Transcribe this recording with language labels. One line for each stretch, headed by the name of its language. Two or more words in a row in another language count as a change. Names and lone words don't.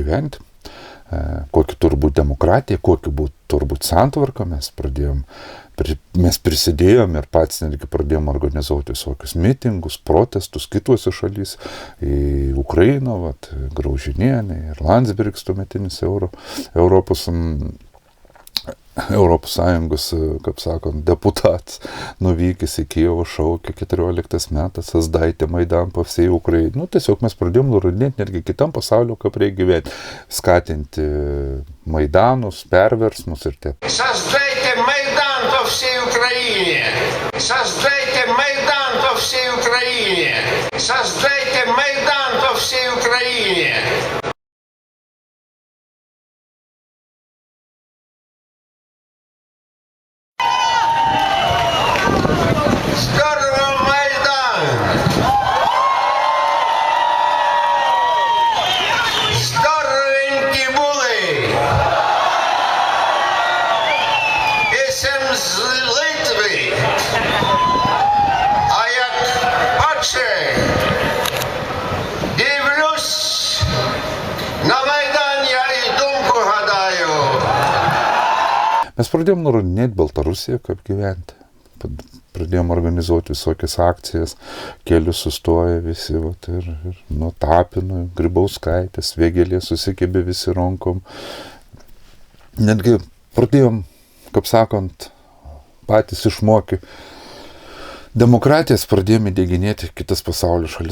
Lithuanian: gyventi, kokia turi būti demokratija, kokia turi būti santvarka, mes pradėjom mes prisidėjom ir patys netgi pradėjom organizuoti visokius mitingus, protestus kituose šalyse, į Ukrainą, Graužinienė ir Landsbergis tuometinis Europos Sąjungos, kaip sakant, deputatas, nuvykęs į Kijevą, šaukė 14 metais, Sazdaitė Maidan
Russian: по всей Украине.
Lithuanian: Nu, tiesiog mes pradėjom nurodinėti netgi kitam pasaulio, kaip reikia gyventi, skatinti Maidanus, perversmus ir taip.
Russian: Создайте Майдан по всей Украине! Создайте Майдан по всей Украине! Создайте Майдан по всей Украине! Здорово, Майдан!
Ukrainian: Здоровенькі були! Ісем з Литви, а як бачу, дивлюсь, на Майдан я і думку гадаю.
Lithuanian: Mes pradėjom nurodinėti Baltarusiją, kaip gyventi. Pradėjom organizuoti visokias akcijas, kelius sustoja visi, ir nuo Tapino, Grybauskaitės, Vėgėlė susikėbė visi rankom. Netgi pradėjom, kaip sakant, patys išmokė demokratijas, pradėjome įdieginėti kitas pasaulio šalis.